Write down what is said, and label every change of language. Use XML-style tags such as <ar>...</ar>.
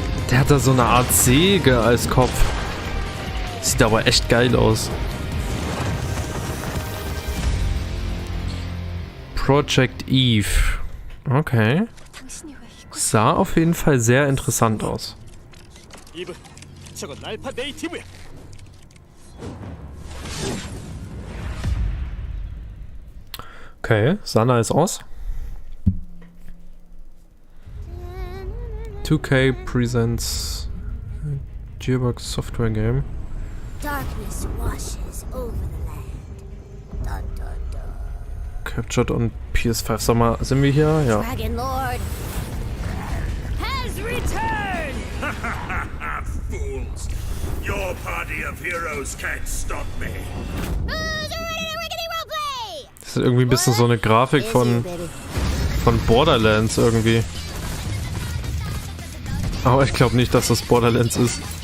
<de>Der hat da so eine Art Säge als Kopf. Sieht aber echt geil aus. Project Eve. Okay. Sah auf jeden Fall sehr interessant aus.</de> <ko>이브, 저건 알파 네이티브야.</ko> <de>Okay, Sana ist aus.</de> <en>2K presents Gearbox Software Game. Darkness washes over the land. Dun, dun, dun. Captured on PS5.</en> <de>Sag mal, sind wir hier? Ja.</de> <en>Dragon Lord has returned. Fools! Your party of heroes can't stop me. Who's ready to rickety roleplay?</en> <de>Das ist irgendwie ein bisschen so eine Grafik von Borderlands irgendwie. Aber ich glaube nicht, dass das Borderlands ist.</de>